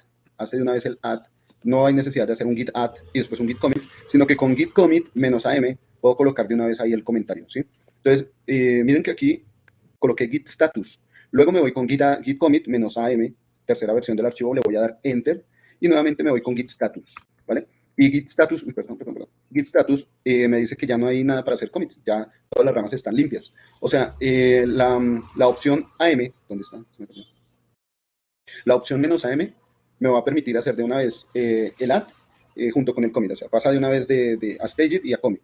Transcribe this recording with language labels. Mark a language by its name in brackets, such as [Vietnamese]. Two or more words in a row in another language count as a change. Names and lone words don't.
[Spanish] No hay necesidad de hacer un git add y después un git commit, sino que con git commit menos AM puedo colocar de una vez ahí el comentario, ¿sí? Entonces, miren que aquí coloqué git status. Luego me voy con git commit menos AM, tercera versión del archivo, le voy a dar enter y nuevamente me voy con git status, ¿vale? Y git status, git status me dice que ya no hay nada para hacer commits, ya todas las ramas están limpias. O sea, la opción AM, ¿dónde está? La opción menos AM me va a permitir hacer de una vez el add junto con el commit, o sea, pasa de una vez de a staged y a commit.